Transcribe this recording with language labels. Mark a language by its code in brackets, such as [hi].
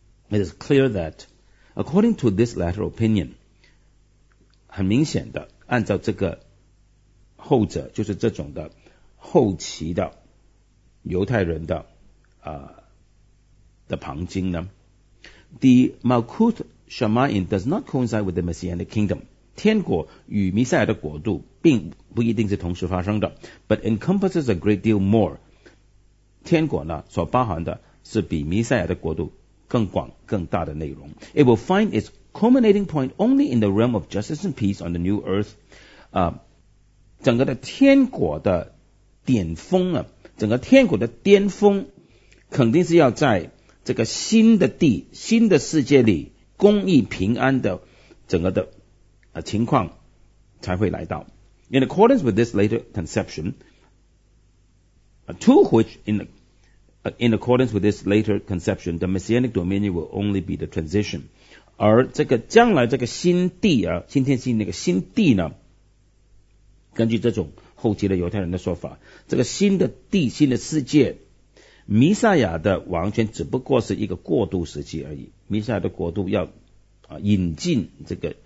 [en] It is clear that according to this latter opinion， [zh] 很明显的按照这个后者就是这种的后期的犹太人的的旁经呢， [en] The Malkut Shamayim does not coincide with the Messianic kingdom， [zh] 天国与弥赛亚的国度并不一定是同时发生的 [en] ，but encompasses a great deal more。 [zh] 天国呢所包含的是比弥赛亚的国度更广更大的内容。 [en] It will find its culminating point only in the realm of justice and peace on the new earth。 [zh] 整个的天国的巅峰啊，整个天国的巅峰肯定是要在这个新的地、新的世界里公义平安的整个的。情况才会来到。 [en] In accordance with this later conception, to which in accordance with this later conception, the messianic dominion will only be the transition. [zh] 而这个将来这个新地啊，新天新那个新地呢，根据这种后期的犹太人的说法，这个新的地、新的世界，弥赛亚的王权只不过是一个过渡时期而已。弥赛亚的国度要引进这个。